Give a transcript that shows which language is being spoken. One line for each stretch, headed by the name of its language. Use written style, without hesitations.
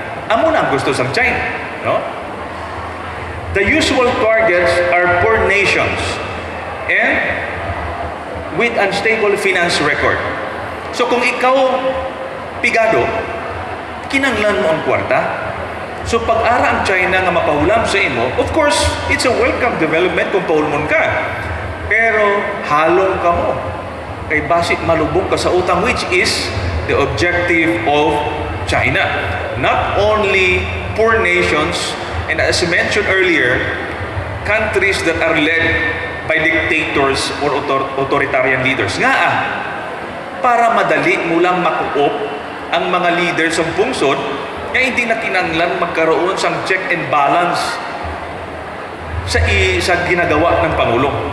Hiligaynon: Amo na ang gusto sa China, no?
English: The usual targets are poor nations and with unstable finance record.
Hiligaynon: So kung ikaw pigado, kinanglan mo ang kwarta. So pag-ara ang China nga mapahulam sa imo,
English: of course, it's a welcome development
Hiligaynon: kung paulmon ka. Pero halong ka mo. Kay basit malubong ka sa utang,
English: which is the objective of China. Not only poor nations, and as I mentioned earlier, countries that are led by dictators or authoritarian leaders.
Hiligaynon: Nga para madali mo lang makuop ang mga leaders ng pungsod na hindi na kinanglan magkaroon sang check and balance sa ginagawa ng Pangulo.